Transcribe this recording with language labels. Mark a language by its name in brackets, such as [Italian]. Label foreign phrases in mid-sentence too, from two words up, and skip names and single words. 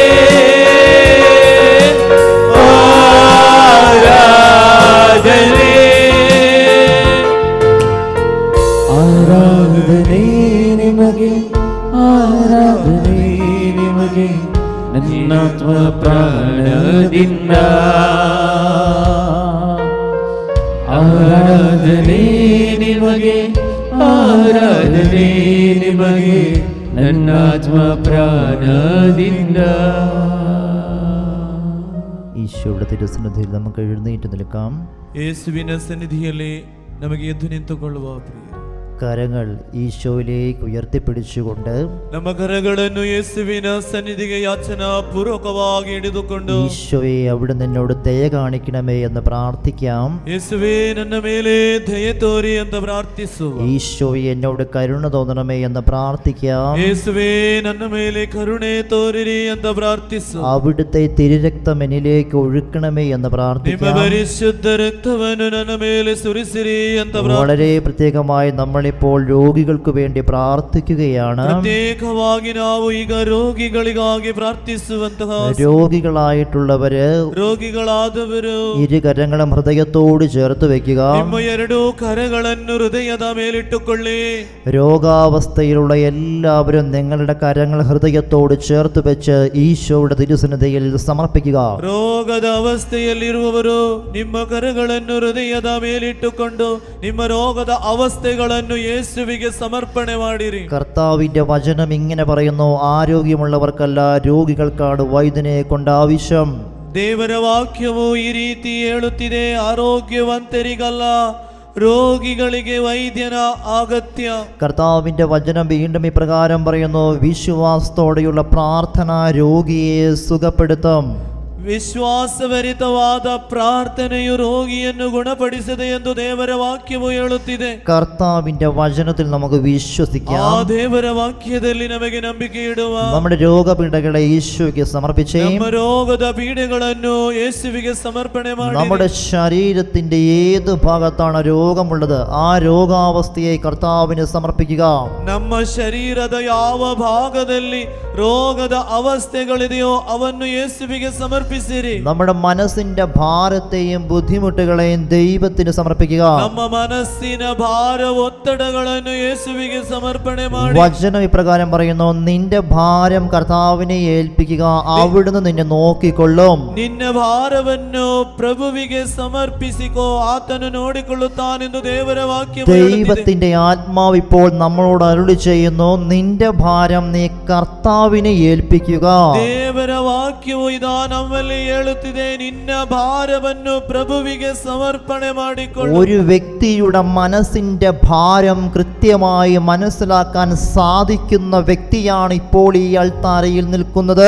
[Kannada] ಆರಾಧನೆ ಆರಾಧನೆ ನಿಮಗೆ ಆರಾಧನೆ ನಿಮಗೆ ನನ್ನಾತ್ಮ ಪ್ರಾಣದಿಂದ ಆರಾಧನೆ ನಿಮಗೆ ಆರಾಧನೆ ನಿಮಗೆ ನನ್ನಾತ್ಮ ಪ್ರಾಣದಿಂದ. [Malayalam] ഈശോയുടെ തിരുസന്നിധിയിൽ നമുക്ക് എഴുന്നേറ്റ് നിൽക്കാം. [Kannada] ಯೇಸುವಿನ ಸನ್ನಿಧಿಯಲ್ಲಿ ನಮಗೆ ಎದ್ದು ನಿಂತುಕೊಳ್ಳುವ ಪ್ರಿಯ [Malayalam] കരങ്ങൾ ഈശോയിലേക്ക് ഉയർത്തിപ്പിടിച്ചുകൊണ്ട് [Kannada] ನಮ್ಮ ಕರಗಳನ್ನು ಯೇಸುವಿನ ಸನ್ನಿಧಿಗೆ ಯಾಚನಾ ಪೂರ್ವಕವಾಗಿ ಹಿಡಿದುಕೊಂಡು [Malayalam] ഈശോയെ അവിടെ നിന്നോട് ദയ കാണിക്കണമേ എന്ന് പ്രാർത്ഥിക്കാം. [Kannada] ಯೇಸುವೇ ನನ್ನ ಮೇಲೆ ದಯೆ ತೋರಿ ಅಂತ ಪ್ರಾರ್ಥಿಸುವ. [Malayalam] ഈശോയെ എന്നോട് കരുണ തോന്നണമേ എന്ന് പ്രാർത്ഥിക്കാം. [Kannada] ಯೇಸುವೇ ನನ್ನ ಮೇಲೆ ಕರುಣೆ ತೋರಿರಿ ಅಂತ ಪ್ರಾರ್ಥಿಸು. [Malayalam] അവിടുത്തെ തിരുരക്തം എന്നിലേക്ക് ഒഴുക്കണമേ എന്ന് [Kannada] ನಿಮ್ಮ [Malayalam] പ്രാർത്ഥിക്കാം. [Kannada] ಪರಿಶುದ್ಧ ರಕ್ತವನ್ನು ನನ್ನ ಮೇಲೆ ಸುರಿಸಿರಿ ಅಂತ [Malayalam] വളരെ പ്രത്യേകമായി നമ്മളിപ്പോൾ രോഗികൾക്ക് വേണ്ടി പ്രാർത്ഥിക്കുകയാണ്. [Kannada] ಪ್ರತ್ಯೇಕವಾಗಿ ನಾವು ಈಗ ರೋಗಿಗಳಿಗಾಗಿ ಪ್ರಾರ್ಥಿಸುವಂತಹ [Malayalam] രോഗികളായിട്ടുള്ളവര് [Kannada] ರೋಗಿಗಳಾದವರು [Malayalam] ഇരുകരങ്ങളും ഹൃദയത്തോട് ചേർത്ത് വെക്കുക. [Kannada] ನಿಮ್ಮ ಎರಡೂ ಕರಗಳನ್ನು ಹೃದಯದ ಮೇಲಿಟ್ಟುಕೊಳ್ಳಿ. [Malayalam] രോഗാവസ്ഥയിലുള്ള എല്ലാവരും നിങ്ങളുടെ കരങ്ങൾ ഹൃദയത്തോട് ചേർത്ത് വെച്ച് ഈശോയുടെ തിരുസന്നിധിയിൽ സമർപ്പിക്കുക. [Kannada] ರೋಗದ ಅವಸ್ಥೆಯಲ್ಲಿರುವವರು ನಿಮ್ಮ ಕರಗಳನ್ನು ಹೃದಯದ ಮೇಲಿಟ್ಟುಕೊಂಡು ನಿಮ್ಮ ರೋಗದ ಅವಸ್ಥೆಗಳನ್ನು ಯೇಸುವಿಗೆ ಸಮರ್ಪಣೆ ಮಾಡಿರಿ. [Malayalam] കർത്താവിന്റെ വചനം ഇങ്ങനെ പറയുന്നു, ആരോഗ്യമുള്ളവർക്കല്ല രോഗികൾക്കാണ് വൈദ്യനെ കൊണ്ട് ആവശ്യം. [Kannada] ದೇವರ ವಾಕ್ಯವು ಈ ರೀತಿ ಹೇಳುತ್ತಿದೆ, ಆರೋಗ್ಯವಂತರಿಗಲ್ಲ രോഗിಗಳಿಗೆ ವೈದ್ಯನ ಅಗತ್ಯ. [Malayalam] കർത്താവിന്റെ വചനം വീണ്ടും ഇപ്രകാരം പറയുന്നു, വിശ്വാസത്തോടെയുള്ള പ്രാർത്ഥന രോഗിയെ സുഖപ്പെടുത്തും. [Kannada] ವಿಶ್ವಾಸಭರಿತವಾದ ಪ್ರಾರ್ಥನೆಯು ರೋಗಿಯನ್ನು ಗುಣಪಡಿಸಿದೆ ಎಂದು ದೇವರ ವಾಕ್ಯವು ಹೇಳುತ್ತಿದೆ. [Malayalam] കർത്താവിന്റെ വചനത്തിൽ നമുക്ക് വിശ്വസിക്കാം. [Kannada] ಆ ದೇವರ ವಾಕ್ಯದಲ್ಲಿ ನಮಗೆ ನಂಬಿಕೆ ಇಡುವ. [Malayalam] നമ്മുടെ രോഗപീഠകളെ ഈശോയ്ക്ക് സമർപ്പിച്ചേ. [Kannada] ನಮ್ಮ ರೋಗದ ಪೀಡೆಗಳನ್ನು ಯೇಸುವಿಗೆ ಸಮರ್ಪಣೆ ಮಾಡಿ. [Malayalam] നമ്മുടെ ശരീരത്തിന്റെ ഏത് ഭാഗത്താണ് രോഗമുള്ളത് ആ രോഗാവസ്ഥയെ കർത്താവിന് സമർപ്പിക്കുക. [Kannada] ನಮ್ಮ ಶರೀರದ ಯಾವ ಭಾಗದಲ್ಲಿ ರೋಗದ ಅವಸ್ಥೆಗಳಿದೆಯೋ ಅವನ್ನು ಯೇಸುವಿಗೆ ಸಮರ್ಪಿಸಿರಿ. [Malayalam] നമ്മുടെ മനസ്സിന്റെ ഭാരത്തെയും ബുദ്ധിമുട്ടുകളെയും ദൈവത്തിന് സമർപ്പിക്കുക. [Kannada] ನಮ್ಮ ಮನಸ್ಸಿನ ಭಾರ ಒತ್ತಡಗಳನ್ನು ಯೇಸುವಿಗೆ ಸಮರ್ಪಣೆ ಮಾಡಿ. [Malayalam] വചനം ഇപ്രകാരം പറയുന്നു, നിന്റെ ഭാരം കർത്താവിനെ ഏൽപ്പിക്കുക, അവിടുന്ന് നിന്നെ നോക്കിക്കൊള്ളും. [Kannada] ನಿನ್ನ ಭಾರವನ್ನು ಪ್ರಭುವಿಗೆ ಸಮರ್ಪಿಸಿಕೋ, ಆತನು ನೋಡಿಕೊಳ್ಳುತ್ತಾನೆಂದು ದೇವರ ವಾಕ್ಯ. [Malayalam] ദൈവത്തിന്റെ ആത്മാവ് ഇപ്പോൾ നമ്മളോട് അരുളി ചെയ്യുന്നു, നിന്റെ ഭാരം നീ കർത്താവിനെ ഏൽപ്പിക്കുക. [Kannada] ದೇವರ ವಾಕ್ಯವು ಇದಾ ನಮ್ಮಲ್ಲಿ ಹೇಳುತ್ತಿದೆ, ನಿನ್ನ ಭಾರವನ್ನು ಪ್ರಭುವಿಗೆ ಸಮರ್ಪಣೆ ಮಾಡಿಕೊಳ್ಳು. [Malayalam] ഒരു വ്യക്തിയുടെ മനസ്സിന്റെ ഭാരം കൃത്യമായി മനസ്സിലാക്കാൻ സാധിക്കുന്ന വ്യക്തിയാണ് ഇപ്പോൾ ഈ അൾത്താരയിൽ നിൽക്കുന്നത്.